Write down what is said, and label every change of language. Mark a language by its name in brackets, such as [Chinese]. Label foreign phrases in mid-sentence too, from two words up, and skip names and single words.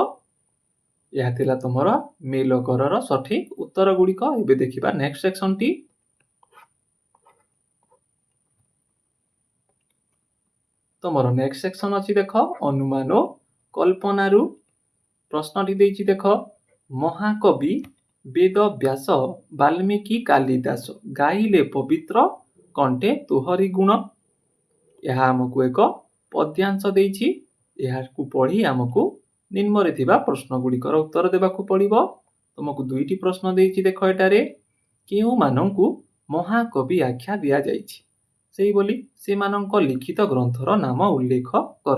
[Odia] ଏହି ଥିଲା ତମର ମେଳ କରର ସଠିକ ଉତ୍ତର ଗୁଡ଼ିକ। ଏବେ ଦେଖିବା [English] next sectionଟି [Odia] ତମର [English] next section [Odia] ଅଛି ଦେଖ ଅନୁମାନ ଓ କଳ୍ପନାରୁ। ପ୍ରଶ୍ନଟି ଦେଇଛି ଦେଖ ମହାକବି ବେଦ ବ୍ୟାସ ବାଲ୍ମୀକି କାଳିଦାସ ଗାଇଲେ ପବିତ୍ର କଣ୍ଠେ ତୁମରି ଗୁଣ। ଏହି ଆମକୁ ଏକ ପଦ୍ୟାଂଶ ଦେଇଛି ଏହାକୁ ପଢ଼ି ଆମକୁ ନିମ୍ନରେ ଥିବା ପ୍ରଶ୍ନ ଗୁଡ଼ିକର ଉତ୍ତର ଦେବାକୁ ପଡ଼ିବ। ତୁମକୁ ଦୁଇଟି ପ୍ରଶ୍ନ ଦେଇଛି ଦେଖ ଏଠାରେ କେଉଁ ମାନଙ୍କୁ ମହାକବି ଆଖ୍ୟା ଦିଆ ଯାଇଛି ସେହି ବୋଲି ସେ ମାନଙ୍କ ଲିଖିତ ଗ୍ରନ୍ଥର ନାମ ଉଲ୍ଲେଖ କର।